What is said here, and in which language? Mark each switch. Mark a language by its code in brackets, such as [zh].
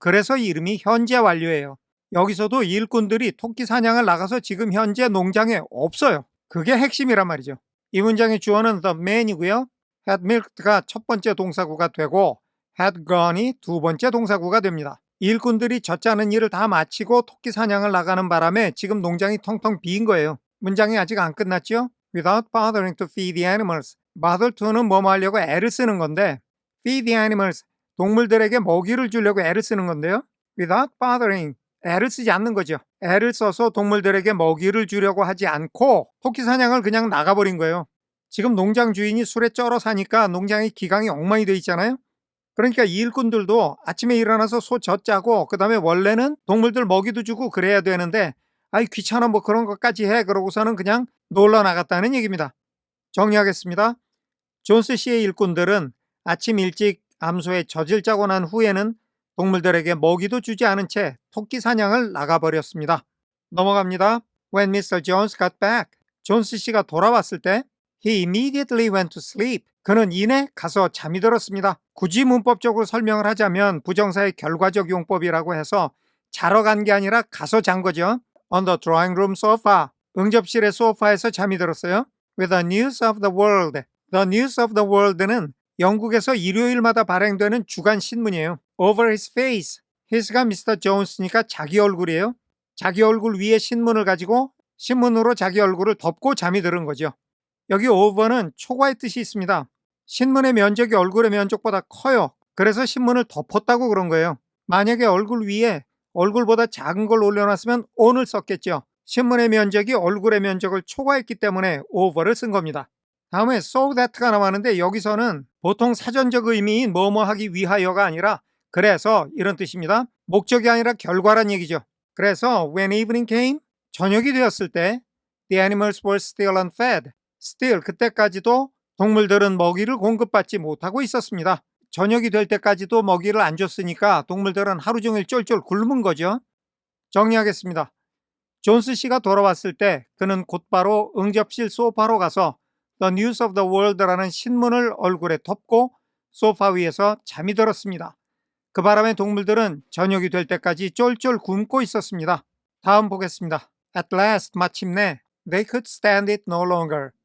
[ko] 그래서 이름이 현재 완료예요. 여기서도 일꾼들이 토끼 사냥을 나가서 지금 현재 농장에 없어요. 그게 핵심이란 말이죠. 이 문장의 주어는 [en] the man [ko] 이고요. had milked가 첫 번째 동사구가 되고 had gone이 두 번째 동사구가 됩니다. 일꾼들이 젖짜는 일을 다 마치고 토끼 사냥을 나가는 바람에 지금 농장이 텅텅 빈 거예요. 문장이 아직 안 끝났죠? [en] Without bothering to feed the animals. [ko] bother to는 뭐뭐 하려고 애를 쓰는 건데 [en] feed the animals, [ko] 동물들에게 먹이를 주려고 애를 쓰는 건데요. [en] Without bothering, [ko] 애를 쓰지 않는 거죠. 애를 써서 동물들에게 먹이를 주려고 하지 않고 토끼 사냥을 그냥 나가버린 거예요. 지금 농장 주인이 술에 쩔어 사니까 농장의 기강이 엉망이 돼 있잖아요. 그러니까 이 일꾼들도 아침에 일어나서 소 젖 짜고 그 다음에 원래는 동물들 먹이도 주고 그래야 되는데 아이 귀찮아 뭐 그런 것까지 해 그러고서는 그냥 놀러 나갔다는 얘기입니다. 정리하겠습니다. 존스 씨의 일꾼들은 아침 일찍 암소에 젖을 짜고 난 후에는 동물들에게 먹이도 주지 않은 채 토끼 사냥을 나가버렸습니다. 넘어갑니다. [en] When Mr. Jones got back, [ko] 존스 씨가 돌아왔을 때 [en] He immediately went to sleep. [ko] 그는 이내 가서 잠이 들었습니다. 굳이 문법적으로 설명을 하자면 부정사의 결과적 용법이라고 해서 자러 간 게 아니라 가서 잔 거죠. [en] On the drawing room sofa. [ko] 응접실의 소파에서 잠이 들었어요. [en] With the news of the world. [ko] The news of the world는 영국에서 일요일마다 발행되는 주간 신문이에요. [en] Over his face. his가 Mr. [ko] Jones니까 자기 얼굴이에요. 자기 얼굴 위에 신문을 가지고 신문으로 자기 얼굴을 덮고 잠이 들은 거죠. 여기 over는 초과의 뜻이 있습니다. 신문의 면적이 얼굴의 면적보다 커요. 그래서 신문을 덮었다고 그런 거예요. 만약에 얼굴 위에 얼굴보다 작은 걸 올려놨으면 on을 썼겠죠. 신문의 면적이 얼굴의 면적을 초과했기 때문에 over를 쓴 겁니다. 다음에 so that가 나왔는데 여기서는 보통 사전적 의미인 뭐뭐 하기 위하여가 아니라 그래서 이런 뜻입니다. 목적이 아니라 결과란 얘기죠. 그래서 [en] when evening came, [ko] 저녁이 되었을 때 [en] the animals were still unfed. [ko] still, 그때까지도 동물들은 먹이를 공급받지 못하고 있었습니다. 저녁이 될 때까지도 먹이를 안 줬으니까 동물들은 하루 종일 쫄쫄 굶은 거죠. 정리하겠습니다. 존스 씨가 돌아왔을 때 그는 곧바로 응접실 소파로 가서 The News of the World라는 신문을 얼굴에 덮고 소파 위에서 잠이 들었습니다. 그 바람에 동물들은 저녁이 될 때까지 쫄쫄 굶고 있었습니다. 다음 보겠습니다. [en] At last, [ko] 마침내 [en] They could stand it no longer.